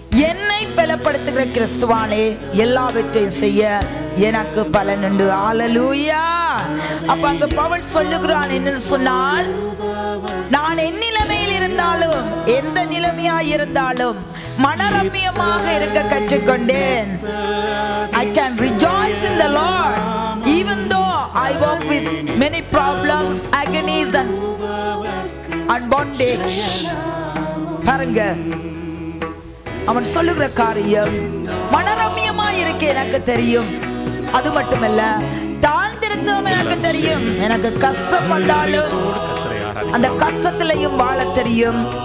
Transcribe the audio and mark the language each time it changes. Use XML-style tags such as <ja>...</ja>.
<ta>என்னை பலப்படுத்துகிற கிறிஸ்துவானே எல்லாவற்றையும் செய்ய எனக்கு பலனுண்டு. ஹல்லேலூயா. அப்ப அங்க பவுல் சொல்லுகிறான் என்ன சொன்னால், நான் என் நிலைமையில் இருந்தாலும், எந்த நிலைமையாய் இருந்தாலும் மனரம்யமாக இருக்க கற்றுக்கொண்டேன்.</ta> <en>I can rejoice in the Lord even though I walk with many problems, agonies and bondage.</en> <ta>பாருங்க, அவன் சொல்லுகிற காரியம் மனரம்யமாய் இருக்க எனக்கு தெரியும். அது மட்டுமல்ல, தாழ்ந்திருக்கவும் எனக்கு தெரியும். எனக்கு கஷ்டம் வந்தாலும் அந்த கஷ்டத்திலையும் வாழ தெரியும்.</ta>